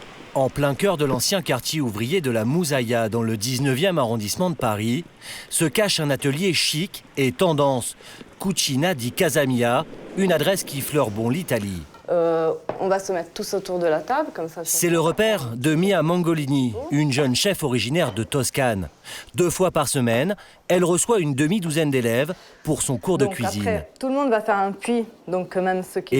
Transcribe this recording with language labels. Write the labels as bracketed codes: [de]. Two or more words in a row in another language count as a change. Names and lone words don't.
[fr] En plein cœur de l'ancien quartier ouvrier de la Mouzaïa, dans le 19e arrondissement de Paris, se cache un atelier chic et tendance. Cucina di Casamia, une adresse qui fleure bon l'Italie. On va se mettre tous autour de la table, comme ça. C'est le repère de Mia Mangolini, une jeune chef originaire de Toscane. 2 fois par semaine, elle reçoit une demi-douzaine d'élèves pour son cours de cuisine. Après, tout le monde va faire un puits, donc même ceux qui...